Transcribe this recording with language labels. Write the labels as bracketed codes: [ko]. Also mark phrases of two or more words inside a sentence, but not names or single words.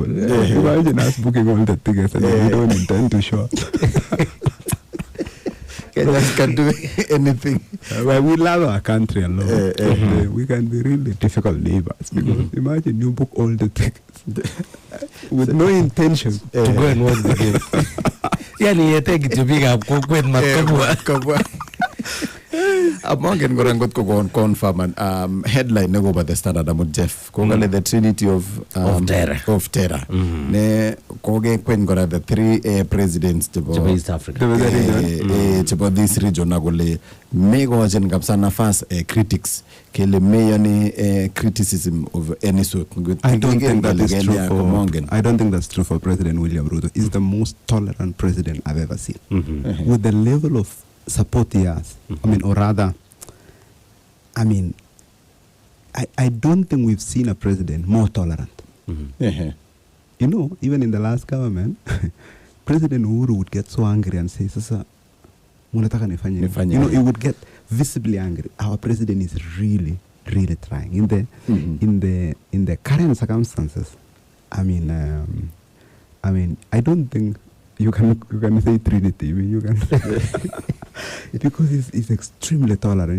[en] Imagine us booking all the tickets and we don't intend to show up. Kenyans can do anything. Well, we love our country a lot. We can be really difficult neighbors because imagine you book all the tickets with no intention to go and watch the game. [kln] Yani yete kichupiga kukwet matkabwa. Mongen gorangot ko [en] confirm and headline [kln] nego ba the Standard amud Jeff ko ngale [en] the trinity of terror [kln] ne ko ge kwen gora [en] the three presidents to East Africa to this region [kln] agole mego jen kapsa nafas [en] critics [kln] kele meyani [en] criticism of any sort. I don't think that is true for I don't think that's true for President William Ruto. He's the most tolerant president I've ever seen. With the level of support he has, I mean, or rather, I mean, I don't think we've seen a president more tolerant. You know, even in the last government, President Uhuru would get so angry and say, [sw] Sasa, munataka nifanye. [en] You know, he would get visibly angry. Our president is really, really trying. In the current circumstances, I mean, I don't think you can say Trinity. I mean, you can because he's extremely tolerant.